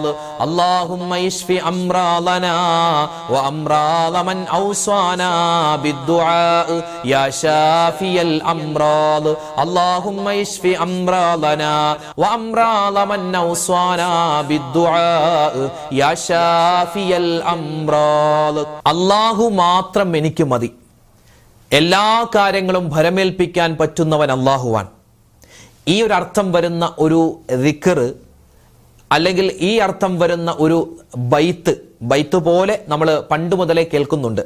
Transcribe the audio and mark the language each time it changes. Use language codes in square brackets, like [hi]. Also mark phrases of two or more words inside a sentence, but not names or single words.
[ar] اللهم اشف أمراضنا وأمراض من أوصانا بالدعاء يا شافي الأمراض. اللهم اشف أمراضنا وأمراض من أوصانا بالدعاء يا شافي الأمراض. [ml] അല്ലാഹു മാത്രം എനിക്ക് മതി, എല്ലാ കാര്യങ്ങളും ഭരമേൽപ്പിക്കാൻ പറ്റുന്നവൻ അല്ലാഹുവാൻ. ഈ ഒരു അർത്ഥം വരുന്ന ഒരു ദിക്ർ അല്ലെങ്കിൽ ഈ അർത്ഥം വരുന്ന ഒരു ബൈത്ത് പോലെ നമ്മൾ പണ്ട് മുതലേ കേൾക്കുന്നുണ്ട്.